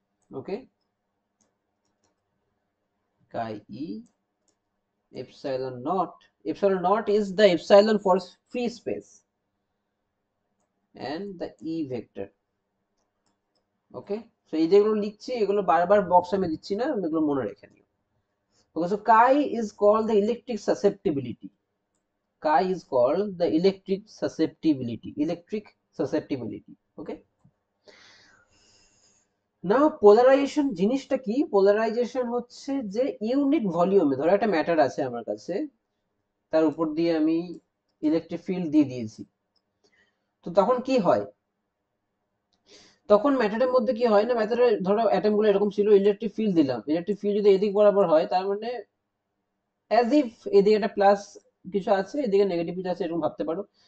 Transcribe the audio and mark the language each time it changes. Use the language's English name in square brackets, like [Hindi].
[English] Okay, chi e epsilon naught, epsilon naught is the epsilon for free space and the e vector. [Bangla] ওকে, তো এই যেগুলো লিখছি এগুলো বারবার বক্স আমি দিচ্ছি না, এগুলো মনে রেখে নিও। [English] Okay, so chi is called the electric susceptibility. Chi is called the electric susceptibility, electric susceptibility. [Bangla] Okay, না, পোলারাইজেশন জিনিসটা কি, পোলারাইজেশন হচ্ছে যে ইউনিট ভলিউমে, ধরো একটা ম্যাটার আছে আমার কাছে, তার উপর দিয়ে আমি ইলেকট্রিক ফিল্ড দিয়ে দিয়েছি, তো তখন কি হয়, তখন ম্যাটারের মধ্যে কি হয় না, ম্যাটারের ধরো অ্যাটম গুলো এরকম ছিল, ইলেকট্রিক ফিল্ড দিলাম, ইলেকট্রিক ফিল্ড যদি এদিক বরাবর হয় তার মানে অ্যাজ ইফ এদিকে একটা প্লাস কিছু আছে, এদিকে নেগেটিভ কিছু আছে, এরকম ভাবতে পারো।